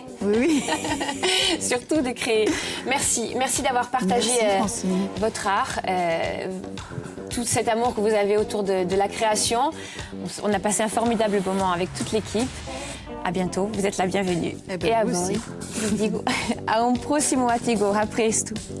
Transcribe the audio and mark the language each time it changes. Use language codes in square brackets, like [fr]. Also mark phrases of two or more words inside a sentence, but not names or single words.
[fr] Oui. Surtout de créer. Merci d'avoir partagé votre art, tout cet amour que vous avez autour de la création. On a passé un formidable moment avec toute l'équipe. À bientôt, vous êtes la bienvenue. Et à vous aussi. [it] Vi dico a un prossimo artigo, a presto.